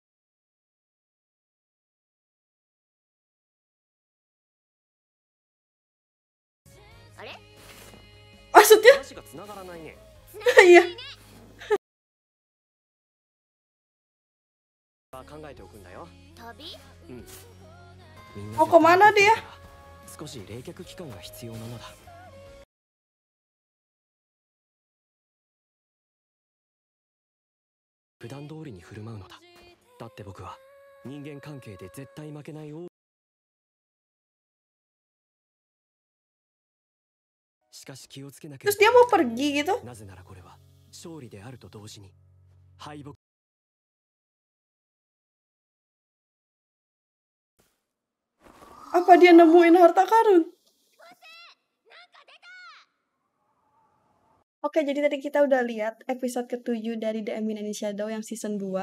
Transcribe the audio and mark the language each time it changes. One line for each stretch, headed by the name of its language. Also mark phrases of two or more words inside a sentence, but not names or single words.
Indonesian: Maksudnya?
Japanese: 話が繋がらないね。
Indonesian: Iya.
Japanese: 考えておくんだよ。旅？うん。みんな
Indonesian: Mau kemana dia?
Japanese: 少し冷却期間が必要なのだ。普段通りに振る舞うのだ。だって僕は人間関係で絶対負けない王。しかし気をつけなけれ
Indonesian: Terus
Japanese: ば
Indonesian: dia mau pergi gitu?
Japanese: なぜならこれは勝利であると同時に敗北。
Indonesian: Apa dia nemuin harta karun? Oke, jadi tadi kita udah lihat episode ke-7 dari The Eminent Shadow yang season 2.